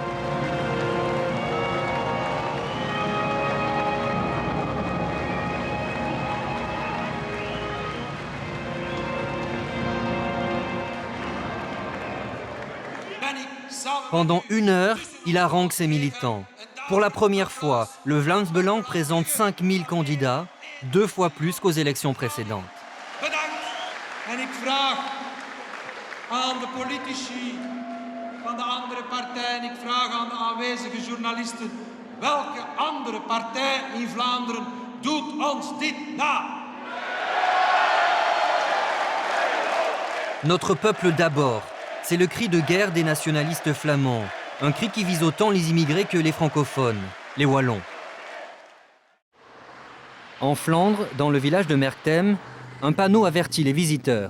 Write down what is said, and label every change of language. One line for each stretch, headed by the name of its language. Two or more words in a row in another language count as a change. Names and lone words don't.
French: Pendant 1 heure, il harangue ses militants. Pour la première fois, le Vlaams Belang présente 5000 candidats, 2 fois plus qu'aux élections précédentes.
Dutch: En ik vraag aan de politici van de andere partij en ik vraag aan de aanwezige journalisten, welke andere partij in Vlaanderen doet ons dit na?
French: Notre peuple d'abord, c'est le cri de guerre des nationalistes flamands, un cri qui vise autant les immigrés que les francophones, les Wallons. En Flandre, dans le village de Merkthem, un panneau avertit les visiteurs.